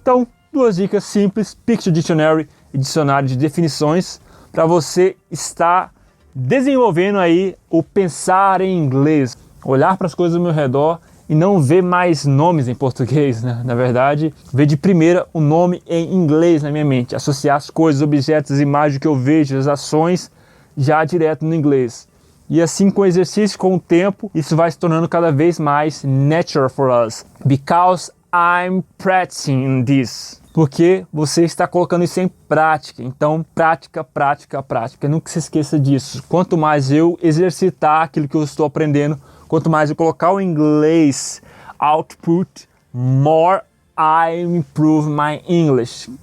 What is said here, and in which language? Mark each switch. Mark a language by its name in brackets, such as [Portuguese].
[Portuguese] Então, duas dicas simples, Picture Dictionary e dicionário de definições, para você estar desenvolvendo aí o pensar em inglês, olhar para as coisas ao meu redor e não ver mais nomes em português, né? Na verdade, ver de primeira o nome em inglês na minha mente, associar as coisas, objetos, as imagens que eu vejo, as ações já direto no inglês. E assim, com o exercício, com o tempo, isso vai se tornando cada vez mais natural [English] for us. Because I'm practicing this. [Portuguese] Porque você está colocando isso em prática. Então, prática, prática, prática. Nunca se esqueça disso. Quanto mais eu exercitar aquilo que eu estou aprendendo, quanto mais eu colocar o inglês output, [English] more I improve my English.